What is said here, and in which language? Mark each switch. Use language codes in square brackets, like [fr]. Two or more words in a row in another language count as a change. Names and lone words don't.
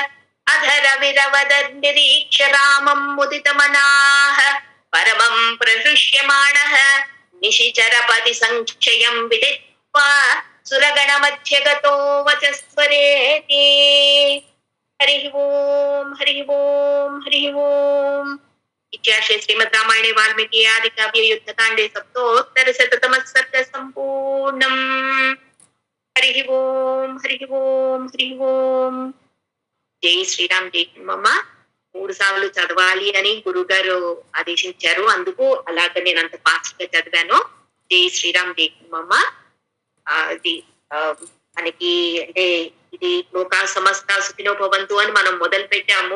[sa] अधरविरवदन्निरीक्ष रामं मुदितमनाः परमं प्रहृष्यमाणः निशिचरपति संक्षयं विदित्वा सुरगणमध्ये गतो वचस्वरेति हरिः ओम हरिः ओम हरिः ओम। इत्यार्षे श्रीमद् रामायणे वाल्मीकि आदि काव्ये युद्धकाण्डे सप्तोत्तरशततमः सर्गः सम्पूर्णम्। हरिः ओम हरिः ओम हरिः ओम। [te] జై శ్రీరామ్ జై హనుమమ్మ. 3 సార్లు చదవాలి అని గురుగారు ఆదేశించారు, అందుకు అలాగ నేను అంత ఫాస్ట్ గా చదివాను. జై శ్రీరామ్ జై హనుమమ్మ. అది మనకి అంటే ఇది [sa] లోకా సమస్త సుఖినో భవంతు [te] అని మనం మొదలు పెట్టాము.